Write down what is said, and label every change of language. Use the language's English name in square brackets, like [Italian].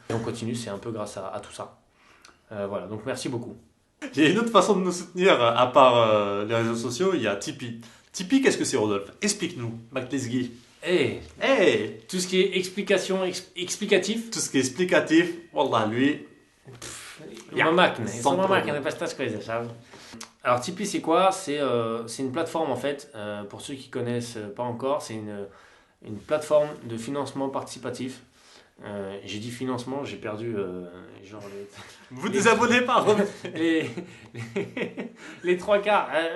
[French] Et on continue, c'est un peu grâce à tout ça. Voilà, donc merci beaucoup. Il y a une autre façon de nous soutenir, à part les réseaux sociaux, il y a Tipeee. Tipeee, qu'est-ce que c'est, Rodolphe? Explique-nous, Mac-Lesgui. Hey, tout ce qui est explicatif. Tout ce qui est explicatif, wallah, lui. [Portuguese] Uma máquina, eu sou uma máquina para estas coisas, sabe? [French] Alors Tipeee c'est quoi? C'est une plateforme en fait, pour ceux qui connaissent pas encore, c'est une plateforme de financement participatif. J'ai dit financement, j'ai perdu genre Vous désabonnez pas, les trois quarts.